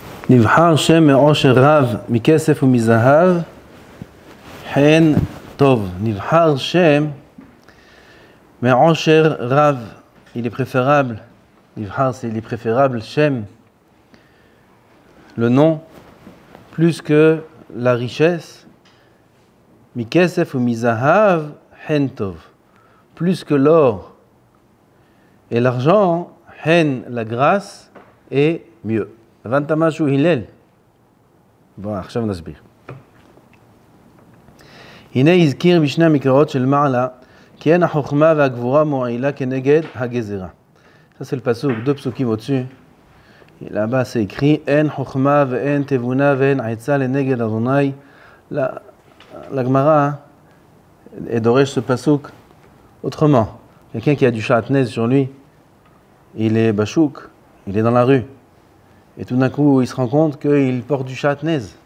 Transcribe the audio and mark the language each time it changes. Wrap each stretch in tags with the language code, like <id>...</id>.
<he>נבחר שם מעושר רב, מכסף ומזהב, חן טוב. נבחר שם מעושר רב, il est préférable.</he> <fr>נבחר, il est préférable, שם, le nom, plus que la richesse. מכסף ומזהב, חן טוב. Plus que l'or et l'argent, חן, la grâce, est mieux.</fr> <he>הבנת משהו, הלל? בוא, עכשיו נסביר. הנה הזכיר בשני המקראות של מעלה, כי אין החוכמה והגבורה מועילה כנגד הגזרה.</he> <fr>Ça c'est le pasuk, deux psukim au-dessus.</fr> <he>Là-bas c'est écrit, אין חוכמה ואין תבונה ואין עצה לנגד אדוני.</he> <fr>La Gemara דורש ce pasuk autrement. Quelqu'un qui a du chatnez sur lui, il est bachouk, il est dans la rue. Et tout d'un coup, il se rend compte qu'il porte du chatnez.</fr>